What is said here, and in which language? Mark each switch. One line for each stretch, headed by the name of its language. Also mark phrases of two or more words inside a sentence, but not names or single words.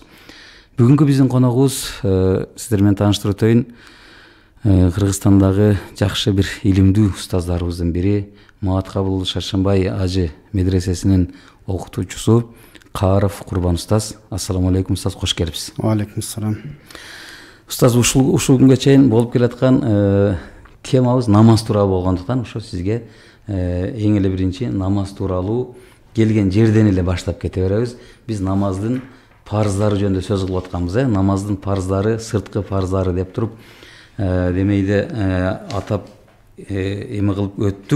Kyrgyz: Бүгүнкү биздин коногубуз, сиздер менен тааныштырып өтөйүн, Кыргызстандагы жакшы бир илимдүү устаздарыбыздын бири, Мааткабыл Шаршембай ажы медресесинин окутуучусу Кааров Курбан устаз.
Arabic: السلام عليكم
Kyrgyz: устаз, кош келипсиз.
Arabic: وعليكم السلام.
Kyrgyz: Устаз, ушул күнгө чейин болуп келаткан темабыз намаз тууралуу болгондуктан, ошо сизге эң эле биринчи намаз тууралуу келген жерден эле баштап кете беребиз. Биз намаздын парыздары жөнүндө сөз кылып атканбыз, намаздын парыздары, сырткы парыздары деп туруп демейде атап эме кылып өттүк.